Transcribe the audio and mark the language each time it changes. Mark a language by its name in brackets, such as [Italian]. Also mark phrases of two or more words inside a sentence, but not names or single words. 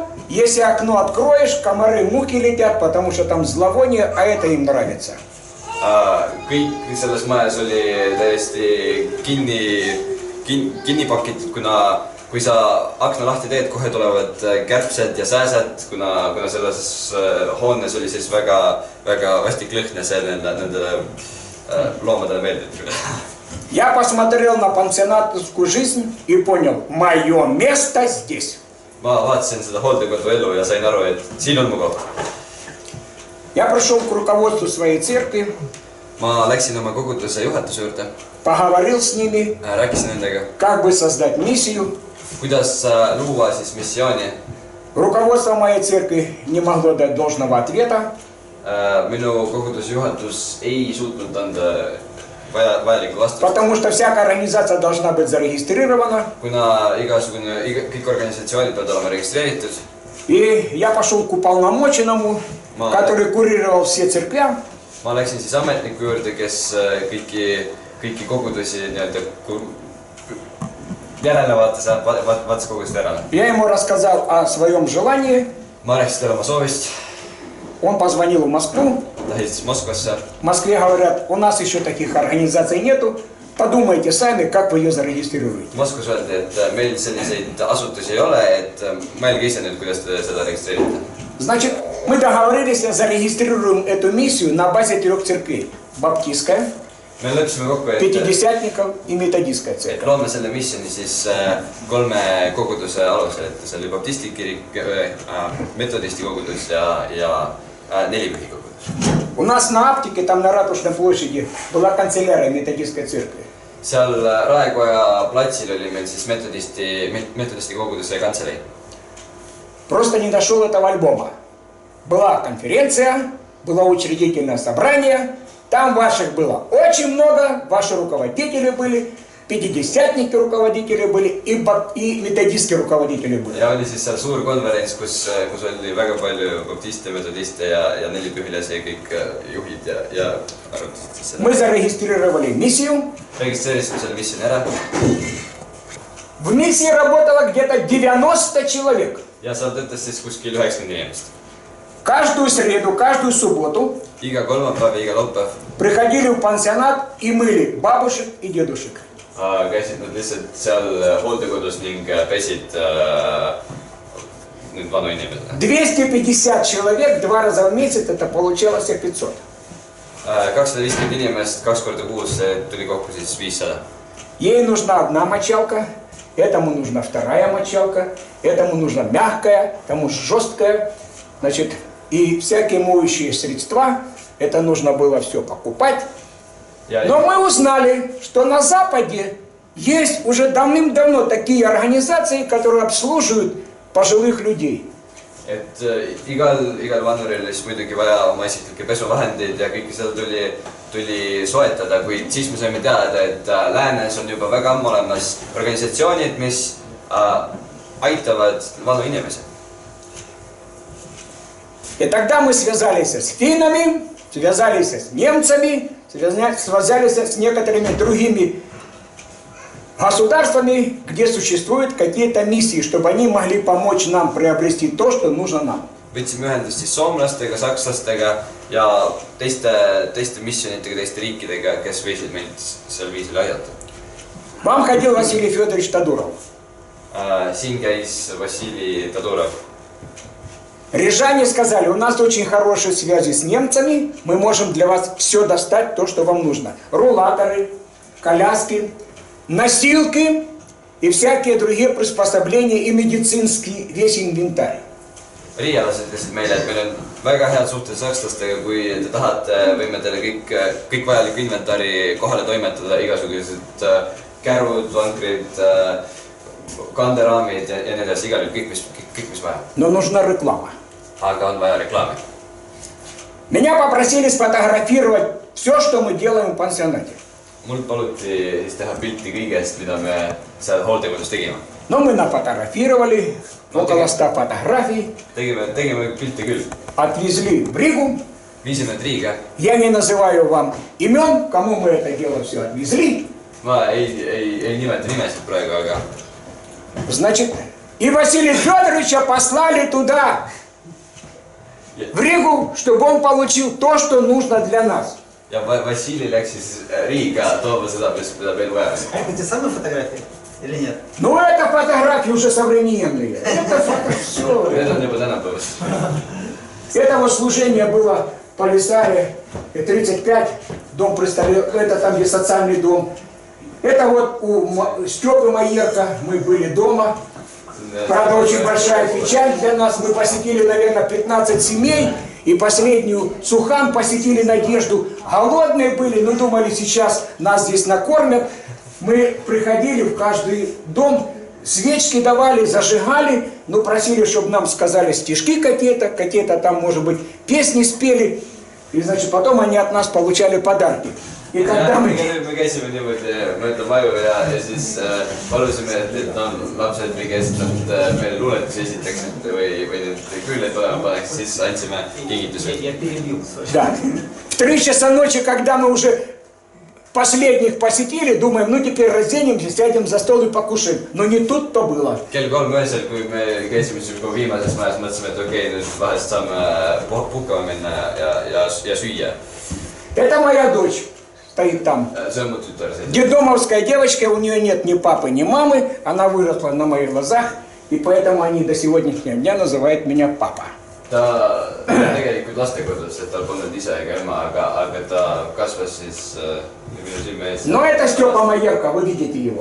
[Russian] Если окно откроешь, комары, мухи летят, потому что там зловоние, а это им нравится. [Estonian] Kõik selles majas oli täiesti kinni pakitud, kuna kui sa akna lahti teed, kohe tulevad kärbsed ja sääsed, kuna selles hoones oli siis väga vastik lõhn ja see nendele loomadele meeldib. [Russian] Я посмотрел на пансионатскую жизнь и понял, мое место здесь. [Estonian] Ma vaatasin seda hooldekodu elu ja sain aru, et siin on mu koht. [Russian] Я пришел к руководству своей церкви. [Estonian] Ma läksin oma koguduse juhatuse juurde. [Russian] Поговорил с ними. [Estonian] Rääkisin nendega. [Russian] Как бы создать миссию. [Estonian] Kuidas luua siis missiooni. [Russian] Руководство моей церкви не могло дать должного ответа. [Estonian] Minu koguduse juhatus ei suutnud anda vajalikku vastust. [Russian] Потому что всякая организация должна быть зарегистрирована. [Estonian] Kuna kõik organisatsioonid peavad olema registreeritud. [Russian] И я пошел к уполномоченному, который курировал все церкви. [Estonian] Ma läksin siis ametniku juurde, kes kõiki kogudusi järelevaate sa vaatas kogu seda ära. [Russian] Я ему рассказал о своем желании. [Estonian] Ma rääkisin talle oma soovist. [Russian] Он позвонил в Москву. [Estonian] Ta helistas Moskvasse. [Russian] В Москве говорят, у нас еще таких организаций нету. Подумайте сами, как вы ее зарегистрируете. [Estonian] Moskvas öeldi, et meil selliseid asutusi ei ole, et mõelge ise nüüd, kuidas te seda registreerite. [Russian] Значит, мы договорились, зарегистрируем эту миссию на базе 3 церквей. Баптистская, [Estonian] Me leppisime kokku, et [Russian] Пятидесятников и Методистская церковь. [Estonian] loome selle missiooni siis 3 koguduse alusel, et see oli baptisti kirik, metodisti kogudus ja 4 pühi kogudus. [Russian] У нас на Аптике, там на Ратушной площади, была канцелярия Методистской церкви. [Estonian] Seal Raekoja platsil oli meil siis metodisti koguduse kantselei. [Russian] Просто не дошел этого альбома. Была конференция, было учредительное собрание. Там ваших было очень много, ваши руководители были, пятидесятники руководители были и методистские руководители были. [Estonian] Ja oli siis seal suur konverents, kus oli väga palju baptiste, metodiste ja 4 pühilasi ja kõik juhid ja arutasid siis seda. [Russian] Мы зарегистрировали миссию. [Estonian] Registreerisime selle missiooni ära. [Russian] В миссии работало где-то 90 человек. [Estonian] Ja seal töötas siis kuskil 90 inimest. [Russian] Каждую среду, каждую субботу [Estonian] Iga kolmapäev ja iga laupäev [Russian] приходили в пансионат и мыли бабушек и дедушек. [Estonian] käisid nad lihtsalt seal hooldekodus ning pesid nüüd vanu inimesi. [Russian] 250 человек 2 раза в месяц, это получалось 500. [Estonian] 250 inimest 2 korda kuus tuli kokku siis 500. [Russian] Ей нужна одна мочалка, этому нужна вторая мочалка, этому нужна мягкая, тому жесткая. Значит, и всякие моющие средства, это нужно было все покупать. Но мы узнали, что на Западе есть уже давным-давно такие организации, которые обслуживают пожилых людей. [Estonian] Et igal vanuril oli siis muidugi vaja oma isiklikke pesuvahendeid ja kõike seda tuli soetada, kuid siis me saime teada, et läänes on juba väga ammu olemas organisatsioonid, mis aitavad vanu inimesi. [Russian] И тогда мы связались с финнами, связались с немцами, связались с некоторыми другими государствами, где существуют какие-то миссии, чтобы они могли помочь нам приобрести то, что нужно нам. [Estonian] Võtsime ühendust siis soomlastega, sakslastega ja teiste missionitega, teiste riikidega, kes võisid meid sel viisil aidata. [Russian] Вам ходил Василий Федорович Тодуров. [Estonian] Siin käis Vassili Tadurov. [Russian] Рижане сказали, у нас очень хорошие связи с немцами, мы можем для вас все достать, то, что вам нужно. Рулаторы, коляски, носилки и всякие другие приспособления и медицинский весь инвентарь. [Estonian] Riialased ütlesid meile, et meil on väga head suhted sakslastega, kui te tahate, võime teile kõik vajalik inventari kohale toimetada, igasugused kärud, vankrid, kanderaamid ja nii edasi, igal juhul kõik mis vaja. [Russian] Но нужна реклама. [Estonian] Aga on vaja reklaami. [Russian] Меня попросили сфотографировать все, что мы делаем в пансионате. [Estonian] Mul paluti siis teha pilti kõigest, mida me seal hooldekodus tegime. [Russian] Но мы нафотографировали, около 100 фотографий. [Estonian] Tegime pilte küll. [Russian] Отвезли в Ригу. [Estonian] Viisime need Riiga. [Russian] Я не называю вам имен, кому мы это дело все отвезли. [Estonian] Ma ei nimeta nimesid praegu, aga... [Russian] Значит, и Василия Федоровича послали туда, в Ригу, чтобы он получил то, что нужно для нас. [Estonian] Ja Vassili läks siis Riiga tooma seda, mida meil vaja. [Russian] Это те самые фотографии или нет? Ну, это фотографии уже современные. Это все. [Estonian] Need on juba tänapäevast. [Russian] Это вот служение было в Полисаре, 35, дом престарелых, это там, где социальный дом. Это вот у Степы Майерка, мы были дома. Правда, очень большая печаль для нас. Мы посетили, наверное, 15 семей. И последнюю Сухан посетили Надежду. Голодные были, но думали, сейчас нас здесь накормят. Мы приходили в каждый дом, свечки давали, зажигали. Ну, просили, чтобы нам сказали стишки какие-то там, может быть, песни спели. И, значит, потом они от нас получали подарки. И когда [Estonian] me käisime niimoodi mööda maju ja siis palusime, et lapsed või kes nad meile luuletusi esitaks või need küljed olema paneks, siis andsime kingitusi. [Russian] Да. В 3 часа ночи, когда мы уже последних посетили, думаем, ну теперь разденемся, сядем за стол и покушаем. Но не тут-то было. [Estonian] kell 3 öösel, kui me käisime siin juba viimases majas, mõtlesime, et okei, nüüd vahest saame puhkama minna ja süüa. [Russian] Это моя дочь стоит там. [Estonian] See on mu tütar siin. [Russian] Детдомовская девочка, у нее нет ни папы, ни мамы. Она выросла на моих глазах, и поэтому они до сегодняшнего дня называют меня папа. [Estonian] Ta tegelikult lastekodus, et tal polnud ise ega ema, aga ta kasvas siis minu silme ees. [Russian] Но это Степа Майерка, вы видите его.